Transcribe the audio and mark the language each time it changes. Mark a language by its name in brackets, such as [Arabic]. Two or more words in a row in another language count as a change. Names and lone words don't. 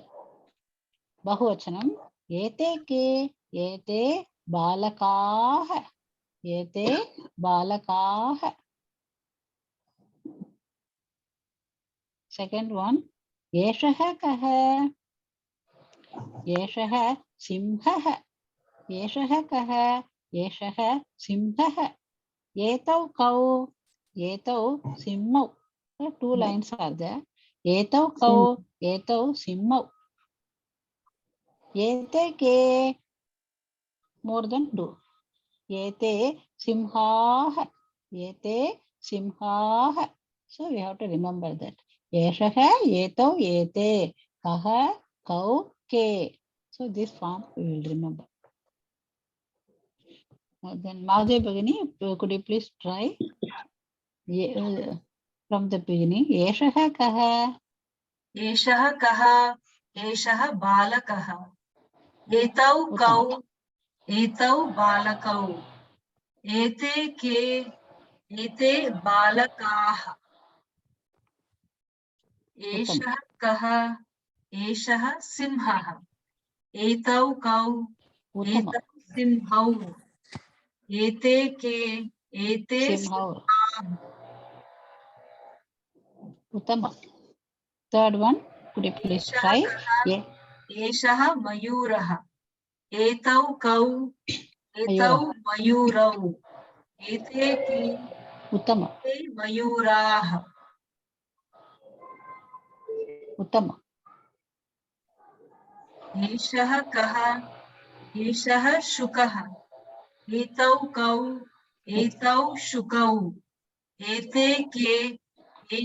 [Sanskrit] बहुवचनम्। एते के, एते बालकाः. एते बालकाः. [English] Second one. [Sanskrit] एषः कः। एषः सिंहः. एषः कः। एषः सिंहः. एतौ कौ। एतौ सिंहौ. [English] So 2 lines are there. [Sanskrit] एतौ कौ. एतौ सिंहौ। एते के. [English] More than 2. [Sanskrit] एते सिंहाः. एते सिंहाः. [English] So we have to remember that. [Sanskrit] एषः, एतौ, एते। कः, कौ, के. [English] So this form we will remember. Then Madhav Bhagini, could you please try? From the beginning. [Sanskrit] एषः कः. एषः कः एषः बालकः एतौ कौ एतौ बालकौ एते के एते बालकाः एषः कः एषः सिंहः एतौ कौ Uttama. एतौ सिंहौ एते के एते सिंहौ। उत्तम. [English] Third one. Could you please [Sanskrit] एषः [English] try? [Sanskrit] कः [English] Yeah. [Sanskrit] एषः मयूरः एतौ कौ एतौ Mayura. मयूरौ एते के Uttama. एते मयूराः Uttama. एषः कः एषः शुकः एतौ कौ एतौ शुकौ एते के एते